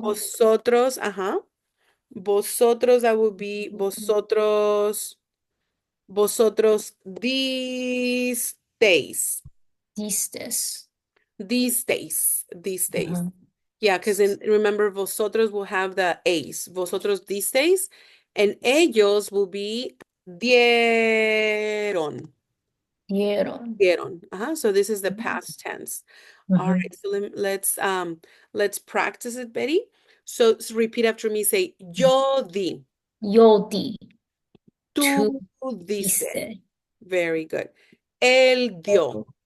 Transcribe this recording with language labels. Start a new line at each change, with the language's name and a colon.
English: Vosotros, Vosotros, that would be vosotros.
Spanish: Vosotros disteis. distes.
English: These days. These days. Mhm. Yeah, because remember, vosotros will have the a's.
Spanish: Vosotros disteis.
English: And ellos will be dieron.
Spanish: Dieron. Dieron.
English: So this is the past tense. All Mhm. right, so let's practice it, Betty. So repeat after me. Say,
Spanish: yo di. Yo di, Tú tú diste. diste.
English: Very good.
Spanish: Él dio.